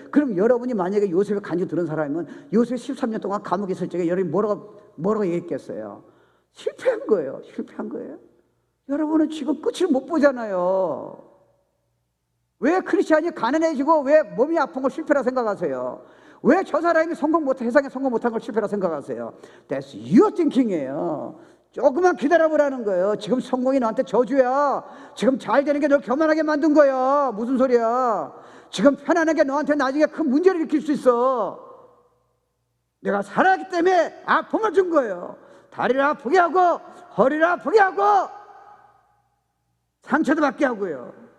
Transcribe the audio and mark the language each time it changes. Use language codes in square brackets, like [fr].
[ko] 그럼 여러분이 만약에 요셉의 간증 들은 사람이면 요셉 13년 동안 감옥에 있을 적에 여러분이 뭐라고 얘기했겠어요? 실패한 거예요. 실패한 거예요. 여러분은 지금 끝을 못 보잖아요. 왜 크리스찬이 가난해지고 왜 몸이 아픈 걸 실패라 생각하세요? 왜 저 사람이 세상에 성공 못한 걸 실패라 생각하세요? [en] That's your thinking이에요. [ko] 조금만 기다려보라는 거예요. 지금 성공이 너한테 저주야. 지금 잘 되는 게 널 교만하게 만든 거야. 무슨 소리야? 지금 편안하게 너한테 나중에 큰 문제를 일으킬 수 있어. 내가 살아있기 때문에 아픔을 준 거예요. 다리를 아프게 하고 허리를 아프게 하고 상처도 받게 하고요.